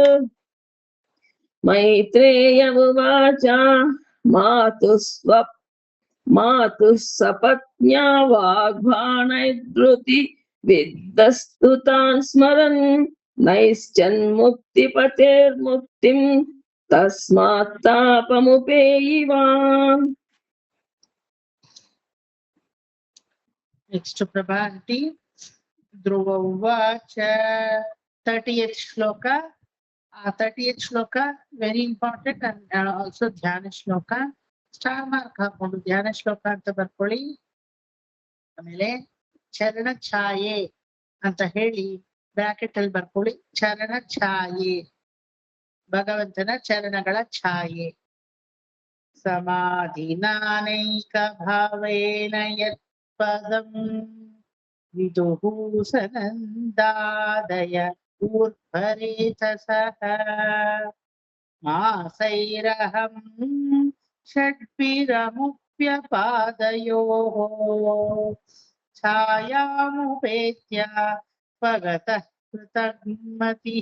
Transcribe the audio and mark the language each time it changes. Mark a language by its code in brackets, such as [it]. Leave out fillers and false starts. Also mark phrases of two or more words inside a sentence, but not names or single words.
[sa] मैत्रेय उवाच मातुः सपत्न्या वाग्बाणैर्धृति विद्धस्तु तान् स्मरन् नैश्चन्मुक्तिपतेर्मुक्तिं तस्मात् तापमुपेयिवान्। [en] Next Prabha aunty. [sa] ध्रुव उवाच [en] 30th shloka. 30th shloka very important and also [kn] ಧ್ಯಾನ ಶ್ಲೋಕ. ಸ್ಟಾರ್ ಮಾರ್ಕ್ ಹಾಕೊಂಡು ಧ್ಯಾನ ಶ್ಲೋಕ ಅಂತ ಬರ್ಕೊಳ್ಳಿ. ಆಮೇಲೆ ಚರಣ ಛಾಯೆ ಅಂತ ಹೇಳಿ ಬ್ರಾಕೆಟ್ ಅಲ್ಲಿ ಬರ್ಕೊಳ್ಳಿ. ಚರಣ ಛಾಯೆ ಭಗವಂತನ ಚರಣಗಳ ಛಾಯೆ. [sa] ಸಮಾಧಿನಾನೈಕ ಭಾವೇನ ಯತ್ ಪದಂ ವಿದುಃ ಸನಂದಾದಯ ಊರ್ಧ್ವರೇತಸಃ ಮಾಸೈರಹಂ ಷಡ್ಭಿರಮುಪ್ಯಪಾದಯೋಃ ಛಾಯಾಮುಪೇತ್ಯ ಭಗತಃ ಕೃತಮತಿಃ.